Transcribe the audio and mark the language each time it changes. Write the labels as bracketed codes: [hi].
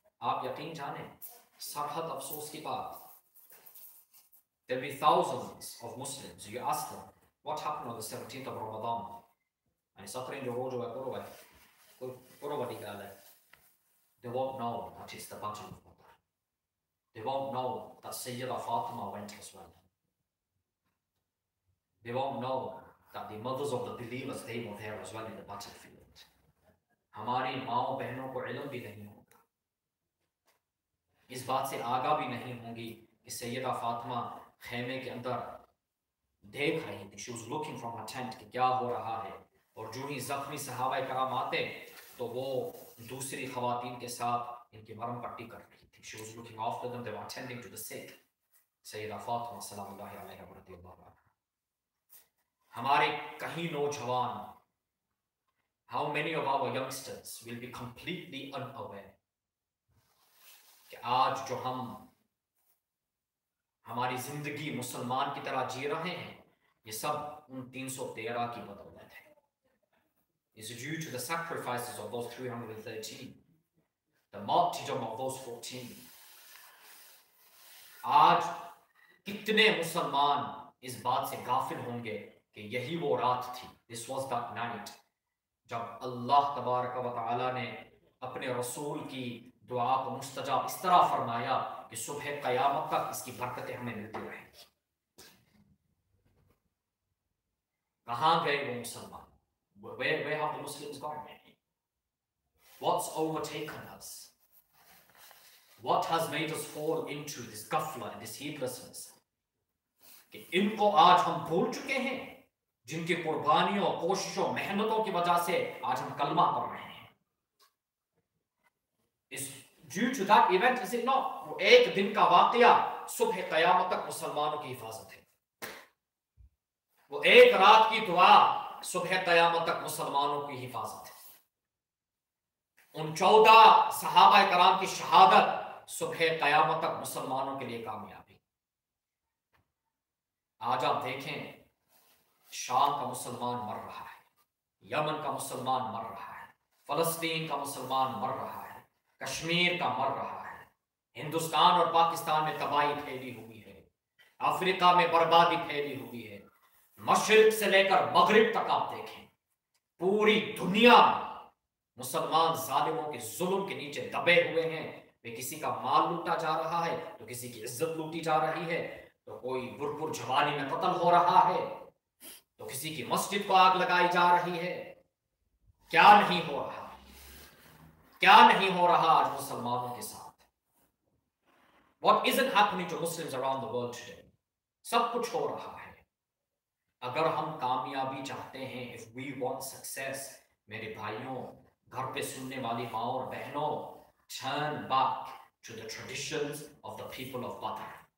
[hi] आप यकीन जाने, सरहद अफसोस की बात, [en] there'll be thousands of Muslims, you ask them what happened on the 17th of Ramadan, and [hi] सत्रह जो रोज हुआ करो भाई, कोई करो बड़ी गाल है, [en] they won't know that it's the Battle of Badr, they won't know that Sayyida Fatima went as well, they won't know that the mothers of the believers, they were there as well in the battlefield। [hi] हमारी माओ बहनों को इल्म भी नहीं होगा, इस बात से आगा भी नहीं होंगी कि सैयदा फातिमा खेमे के अंदर देख रही थी, [en] she was looking from her tent [hi] कि क्या हो रहा है, और जो ही जख्मी सहाबा कराम आते तो वो दूसरी खवातीन के साथ इनकी मरहम पट्टी कर रही थी। [en] She was looking after them, they were attending to the sick। [hi] Syeda Fatima सलामुल्लाहि अलैहा रज़ियल्लाहु अन्हा। हमारे कहीं नौजवान, [en] how many of our youngsters will be completely unaware [hi] कि आज जो हम हमारी जिंदगी मुसलमान की तरह जी रहे हैं, ये सब उन 313 की बदौलत है। [en] It's due to the sacrifices of those 313, the martyrdom of those 14। [hi] आज कितने मुसलमान इस बात से गाफिल होंगे कि यही वो रात थी, [en] this was that night, [hi] जब अल्लाह तबारक व तआला ने अपने रसूल की दुआ को मुस्तजाब इस तरह फरमाया कि सुबह क़यामत तक इसकी बरकतें हमें मिलती रहेंगी। कहाँ गए वो मुसलमान? [en] Where have the Muslims gone? What's overtaken us? What has made us fall into this ghafla and this heedlessness? [hi] कि इनको आज हम भूल चुके हैं, जिनकी कुर्बानियों, कोशिशों, मेहनतों की वजह से आज हम कलमा पढ़ रहे हैं। [en] Is due to that event, is it not? [hi] वो एक दिन का वाकया सुबह क़यामत तक मुसलमानों की हिफाजत है। वो एक रात की दुआ सुबह क़यामत तक मुसलमानों की हिफाजत है। उन 14 सहाबा कराम की शहादत सुबह क़यामत तक मुसलमानों के लिए कामयाबी। आज आप देखें, शाम का मुसलमान मर रहा है, यमन का मुसलमान मर रहा है, फलस्तीन का मुसलमान मर रहा है, कश्मीर का मर रहा है, हिंदुस्तान और पाकिस्तान में तबाही फैली हुई है, अफ्रीका में बर्बादी फैली हुई है, मशरिक से लेकर मगरिब तक आप देखें, पूरी दुनिया में मुसलमान जालिमों के जुल्म के नीचे दबे हुए हैं। वे किसी का माल लूटा जा रहा है, तो किसी की इज्जत लूटी जा रही है, तो कोई बुरपुर जवानी में कत्ल हो रहा है, तो किसी की मस्जिद को आग लगाई जा रही है। क्या नहीं हो रहा, क्या नहीं हो रहा आज मुसलमानों के साथ? [en] What isn't happening to Muslims around the world today? [hi] सब कुछ हो रहा है। अगर हम कामयाबी चाहते हैं, [en] if we want success, [hi] मेरे भाइयों, घर पे सुनने वाली माँ और बहनों, [en] turn back to the traditions of the people of Badr।